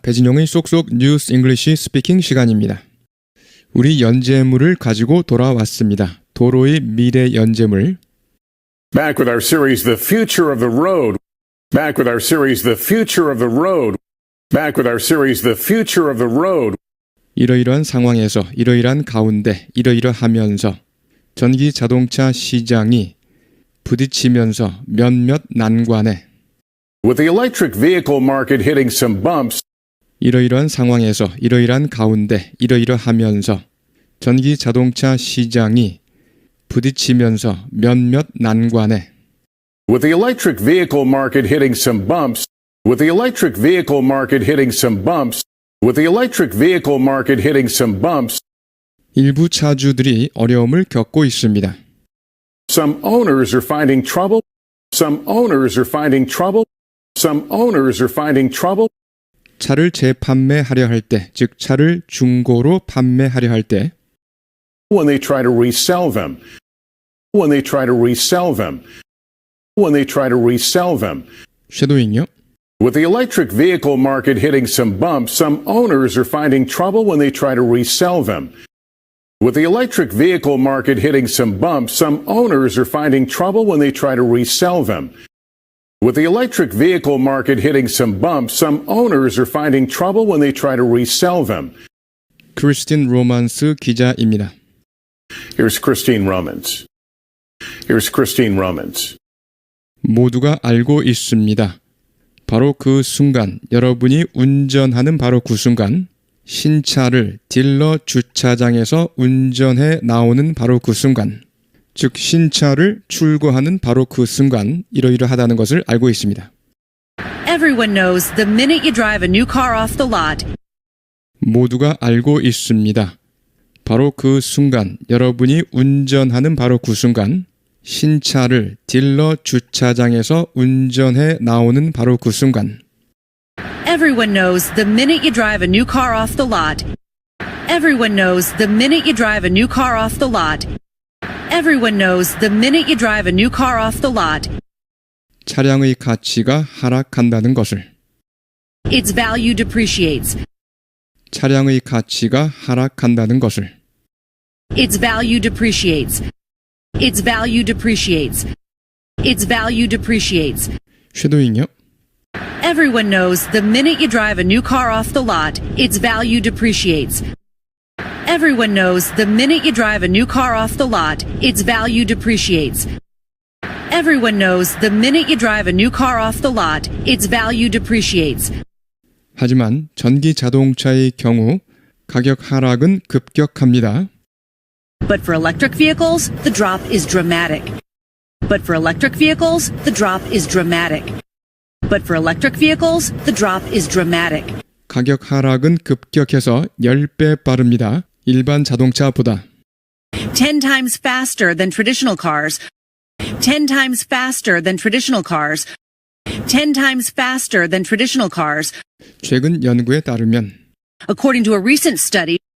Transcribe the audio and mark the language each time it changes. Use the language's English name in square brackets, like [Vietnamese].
[Korean] 배진용의 쏙쏙 뉴스 잉글리시 스피킹 시간입니다. 우리 연재물을 가지고 돌아왔습니다. 도로의 미래 연재물. [English] Back with our series, The Future of the Road. Back with our series, The Future of the Road. Back with our series, The Future of the Road. [Korean] 이러이러한 상황에서 이러이러한 가운데 이러이러하면서 전기 자동차 시장이 부딪히면서 몇몇 난관에 [English] With the electric vehicle market hitting some bumps, [Korean] 이러이러한 상황에서 이러이러한 가운데 이러이러하면서 전기 자동차 시장이 부딪히면서 몇몇 난관에 [English] with the electric vehicle market hitting some bumps, with the electric vehicle market hitting some bumps, with the electric vehicle market hitting some bumps, [Korean] 일부 차주들이 어려움을 겪고 있습니다. [English] some owners are finding trouble, some owners are finding trouble, some owners are finding trouble, [Korean] 차를 재판매하려 할 때, 즉 차를 중고로 판매하려 할 때 [English] when they try to resell them, when they try to resell them, when they try to resell them, [Korean] 쉐도잉요. [English] With the electric vehicle market hitting some bumps, some owners are finding trouble when they try to resell them. With the electric vehicle market hitting some bumps, some owners are finding trouble when they try to resell them. With the electric vehicle market hitting some bumps, some owners are finding trouble when they try to resell them. [Korean] 크리스틴 로만스 기자입니다. [English] Here's Christine Romans. Here's Christine Romans. [Korean] 모두가 알고 있습니다. 바로 그 순간, 여러분이 운전하는 바로 그 순간, 신차를 딜러 주차장에서 운전해 나오는 바로 그 순간, 즉 신차를 출고하는 바로 그 순간 이러이러하다는 것을 알고 있습니다. [English] Everyone knows the minute you drive a new car off the lot, [Korean] 모두가 알고 있습니다. 바로 그 순간, 여러분이 운전하는 바로 그 순간, 신차를 딜러 주차장에서 운전해 나오는 바로 그 순간. [English] everyone knows the minute you drive a new car off the lot. Everyone knows the minute you drive a new car off the lot. Everyone knows the minute you drive a new car off the lot, [Korean] 차량의 가치가 하락한다는 것을. [English] its value depreciates. [Korean] 차량의 가치가 하락한다는 것을. [English] Its value depreciates. Its value depreciates. Its value depreciates. [Korean] 쉐도잉요. [English] Everyone knows the minute you drive a new car off the lot, its value depreciates. Everyone knows the minute you drive a new car off the lot, its value depreciates. Everyone knows the minute you drive a new car off the lot, its value depreciates. [Korean] 하지만 전기 자동차의 경우 가격 하락은 급격합니다. [English] But for electric vehicles, the drop is dramatic. But for electric vehicles, the drop is dramatic. But for electric vehicles, the drop is dramatic. [Korean] 가격 하락은 급격해서 10배 빠릅니다. 일반 자동차보다. [English] 10 times faster than traditional cars. 10 times faster than traditional cars. 10 times faster than traditional cars. [Korean] 최근 연구에 따르면 [English] According to a recent study,